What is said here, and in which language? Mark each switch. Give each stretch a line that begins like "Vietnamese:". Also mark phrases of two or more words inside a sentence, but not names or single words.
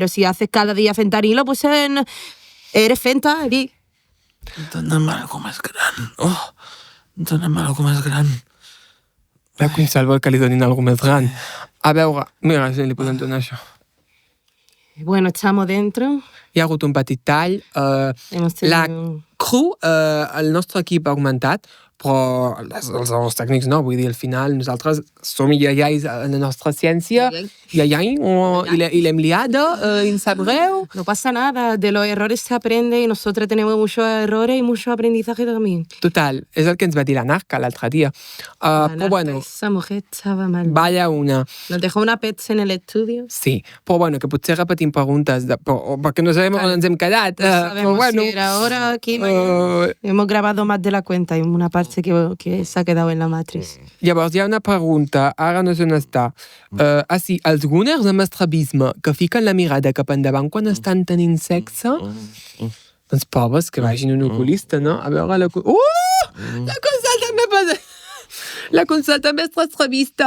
Spanish: Pero si haces cada día fentanilo, pues eres fenta.
Catalan: Dóna'm algo més gran. Dóna'm algo més gran. La Consol vol que li donin alguna més gran. A veure, mira, si li podem donar això.
Spanish: Bueno, estamos dentro.
Catalan: Hi ha hagut un petit tall. La cru, el nostre equip ha augmentat, però els tècnics no, vull dir, al final nosaltres som iaiais en la nostra ciència, iaiai, i l'hem liada, i ens sap greu.
Spanish: No pasa nada, de los errores se aprende y nosotros tenemos muchos errores y mucho aprendizaje también.
Catalan: Total, és el que ens va dir la Narca l'altre dia. Però bueno,
Spanish: esa mujer estaba mal. vaya una. Nos dejó una pets en el estudio.
Catalan: Sí, però bueno, que potser repetim preguntes, perquè no sabem on ens hem quedat.
Spanish: No sabemos bueno, si era ahora, aquí, hemos grabado más de la cuenta y una parte que se ha quedado en la matriz.
Catalan: Llavors hi ha una pregunta, ara no sé on està. Sí, els gunners amb estrabisme que fiquen la mirada cap endavant quan estan tenint sexe, doncs pobres que vagin un oculista, no? A veure la... La Consol també passa... La Consol també és estrabista.